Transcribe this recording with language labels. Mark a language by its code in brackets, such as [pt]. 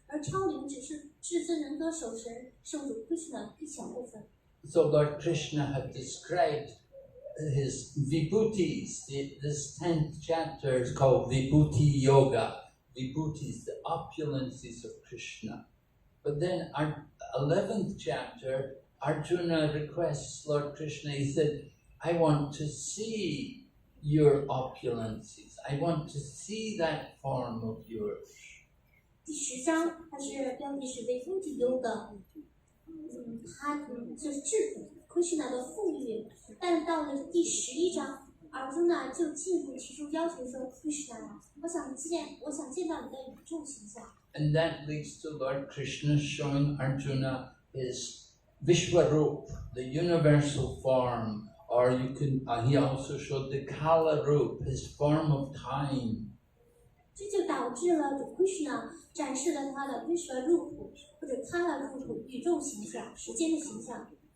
[zh] 而超灵只是至尊人格守神圣主 Krishna 一小部分。 [en] So Lord Krishna had described his vibhutis. This 10th chapter is called Vibhuti Yoga. Vibhutis, the opulences of Krishna. But then our 11th chapter, Arjuna requests Lord Krishna. He said, I want to see your opulences. I want to see that form of yours. [zh] 第10章，它是标题是 Vibhuti Yoga， 它就是质朴 Krishna 的富裕。但到了第11章，Arjuna 就进一步提出要求说 ，Krishna 呀，我想见到你的宇宙形象。 [en] And that leads to Lord Krishna showing Arjuna his Vishwarup, the universal form, or you can. He also showed the Kala Rup, his form of time. [zh] 这就导致了 Krishna 展示了他的 Vishwarup 或者 Kala Rup 宇宙形象、时间的形象。